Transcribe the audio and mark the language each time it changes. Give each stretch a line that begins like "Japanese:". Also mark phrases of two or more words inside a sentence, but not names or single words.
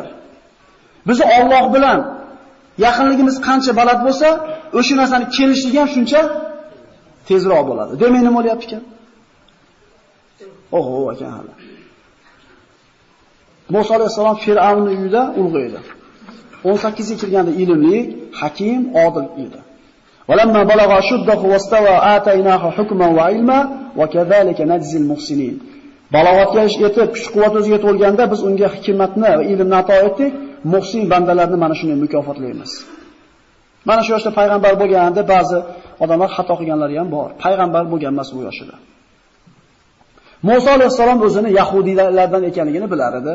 Uzbek: Biz Alloh bilan yaqinligimiz qancha baland bo'lsa, o'sha narsani kelishligi ham shuncha tezroq bo'ladi. Demak nima bo'lyapti ekan? Oho, ekan hali. Musa alayhisalom Fir'avnning uyida ulg'a edi. 18 ga kirganda ilmli, hakim, odil edi.
Arabic: ولما بلغ أشده واستوى آتيناه حكما وعلما وكذلك نجزي المحسنين.
Uzbek: Balog'atga yetib, kuch-quvvat o'ziga to'lganda biz unga hikmatni va ilmni ato etdik. Muhsin bandalarni mana shunday mukofotlaymiz. Mana shu yoshda payg'ambar bo'lganda ba'zi odamlar xato qilganlari ham bor. Payg'ambar bo'lgan emas bu yoshida. Musa alayhisalom o'zini yahudiylardan ekanligini bilar edi.